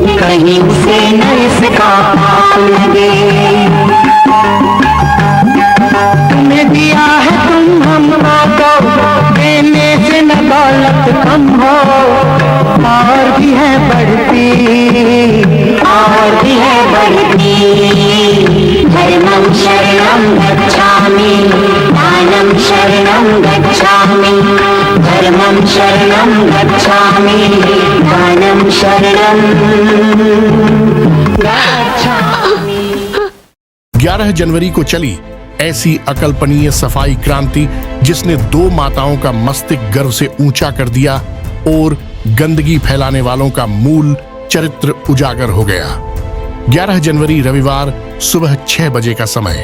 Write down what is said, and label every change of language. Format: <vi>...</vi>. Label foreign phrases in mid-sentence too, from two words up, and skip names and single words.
<hi>कहीं से न इसका पाप लगे। तुम्हें दिया है तुम हमको, देने से न दौलत कम हो, और भी है बढ़ती, और भी है बढ़ती।</hi> <sa>धर्मं शरणं गच्छामि, दानं शरणं गच्छामि, धर्मं शरणं गच्छामि, दानं शरणं गच्छामि।</sa> <hi>11 जनवरी को चली ऐसी अकल्पनीय सफाई क्रांति जिसने 2 माताओं का मस्तिष्क गर्व से ऊंचा कर दिया और गंदगी फैलाने वालों का मूल चरित्र उजागर हो गया। 11 जनवरी रविवार सुबह 6 बजे का समय।</hi>